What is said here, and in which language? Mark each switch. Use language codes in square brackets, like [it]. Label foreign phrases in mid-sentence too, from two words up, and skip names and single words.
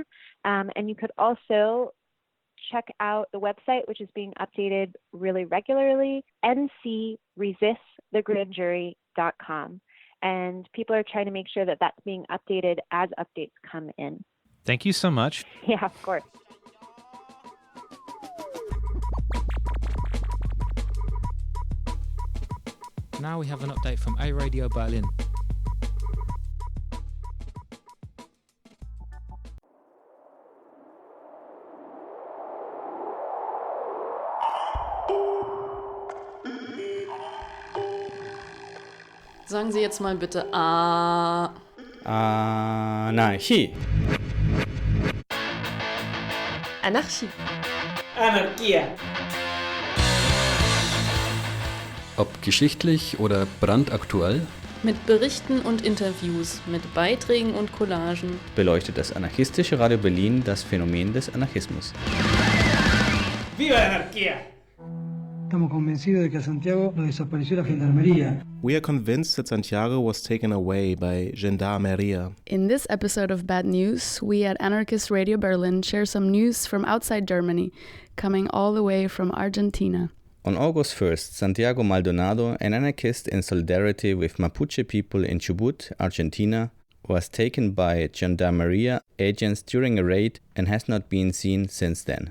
[en] And you could also check out the website, which is being updated really regularly, ncresistthegrandjury.com. And people are trying to make sure that that's being updated as updates come in. Thank you so much. Yeah, of course. Now we have an update from A Radio Berlin. [de] Sagen Sie jetzt mal bitte Anarchie. Anarchie. [it] Anarchia. [de] Ob geschichtlich oder brandaktuell, Mit Berichten und Interviews, mit Beiträgen und Collagen beleuchtet das anarchistische Radio Berlin das Phänomen des Anarchismus. [es] ¡Viva la anarquía! Estamos convencidos de que a Santiago lo desapareció la gendarmería. [en] We are convinced that Santiago was taken away by Gendarmeria. In this episode of Bad News, we at Anarchist Radio Berlin share some news from outside Germany, coming all the way from Argentina. On August 1st, Santiago Maldonado, an anarchist in solidarity with Mapuche people in Chubut, Argentina, was taken by Gendarmeria agents during a raid and has not been seen since then.